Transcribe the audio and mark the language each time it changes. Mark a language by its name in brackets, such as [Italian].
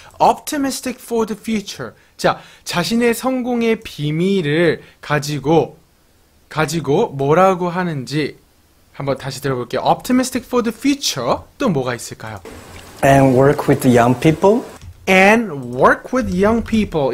[English] Optimistic for the future. [Korean] 자, 자신의 성공의 비밀을 가지고 뭐라고 하는지 한번 다시 들어볼게요. [English] Optimistic for the future. [Korean] 또 뭐가 있을까요? [English] And work with the young people. And work with young people.